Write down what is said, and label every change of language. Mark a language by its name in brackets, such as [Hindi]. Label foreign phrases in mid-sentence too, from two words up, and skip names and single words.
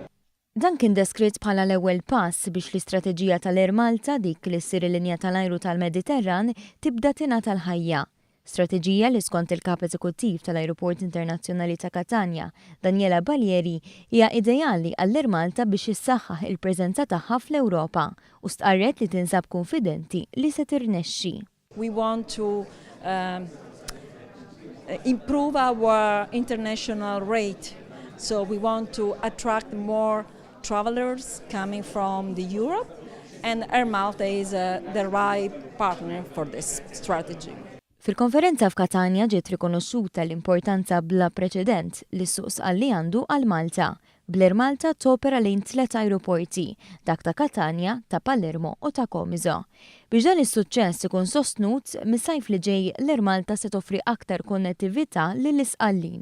[Maltese] Dan kien deskritt bħala l-ewwel pass biex l-istrateġija tal-Air Malta dik li ssir il-linja tal-ajru tal-Mediterran tibda tingħata l-ħajja. Strateġija li skont il-Kap Eżekuttiv tal-Ajruport Internazzjonali ta' Katania, Daniela Balieri, hija ideali għall-Air Malta biex issaħħaħ il-preżenza tagħha fl-Ewropa u stqarret li tinsab konfidenti li se tirnexxi. [English] We want to improve our international rate. So we want to attract more travelers coming from Europe, and Air Malta is the right partner for this strategy. [Maltese] Fil-konferenza f'Katania ġiet rikonoxxuta l-importanza bla preċedent li s-suq sqalli għandu għal Malta. Bl-Air Malta topera lejn 3 ajruporti, dak ta' Katania, ta' Palermo u ta' Comiso. Biex dan is-suċċess ikun sostnut, mis-sajf li ġej l-Air Malta se toffri aktar konnettività lill-isqallin.